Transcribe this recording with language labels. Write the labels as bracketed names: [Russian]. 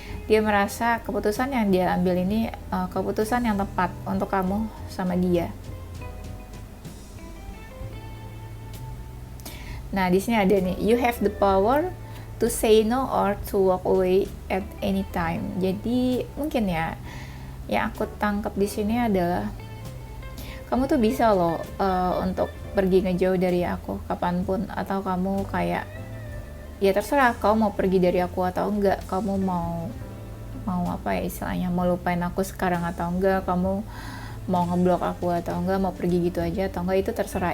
[Indonesian] Dia merasa keputusan yang dia ambil ini keputusan yang tepat untuk kamu sama dia. Nah, di sini ada nih, [English] you have the power to say no or to walk away at any time. [Indonesian] Jadi mungkin ya, yang aku tangkap di sini adalah kamu tuh bisa loh untuk pergi ngejauh dari aku kapanpun, atau kamu kayak ya terserah kamu mau pergi dari aku atau enggak, kamu mau apa ya istilahnya, mau lupain aku sekarang atau enggak, kamu mau ngeblok aku atau enggak, mau pergi gitu aja atau enggak, itu terserah.